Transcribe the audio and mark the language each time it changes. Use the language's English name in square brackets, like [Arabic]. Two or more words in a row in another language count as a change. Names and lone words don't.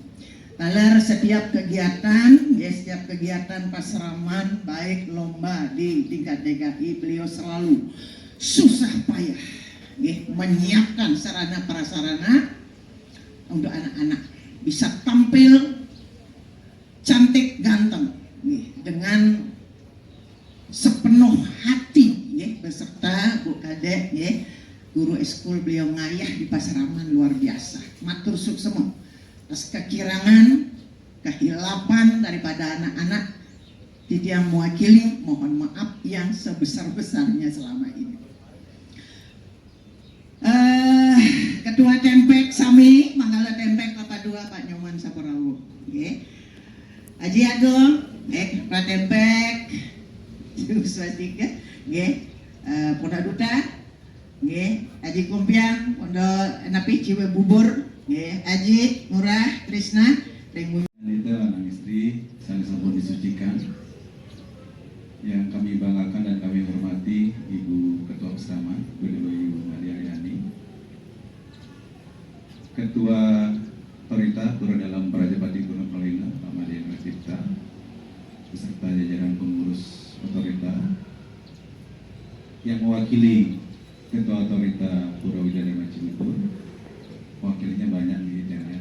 [Indonesian] Talar setiap kegiatan Pasraman, baik lomba di tingkat DKI, beliau selalu susah payah menyiapkan sarana prasarana untuk anak-anak bisa tampil cantik ganteng dengan sepenuh hati beserta Bu Kadek guru eskul beliau ngayah di Pasraman luar biasa. [Balinese] Matur suksema [Indonesian] atas kekirangan, kehilapan daripada anak-anak yang mewakili, mohon maaf yang sebesar-besarnya selama ini. Ketua Tempek Sami, Manggala Tempek Kelapa 2 Pak Nyoman Saporawo. Aji Agung, Pak Tempek, Swastika, Pondok Duta, Aji Kumpiang, Pondok Napi Ciwe Bubur, Aji Murah Trisna, Wanita anak istri saling-saling disucikan. Yang kami banggakan dan kami hormati Ibu Ketua Bersama, Ibu Maria Yani, Ketua Otorita Pura Dalam Prajapati Gunung Kalina, Pak Madian Cipta, beserta jajaran pengurus otorita yang mewakili Ketua Otorita Pura Widadama Cibubur, wakilnya banyak nih ya.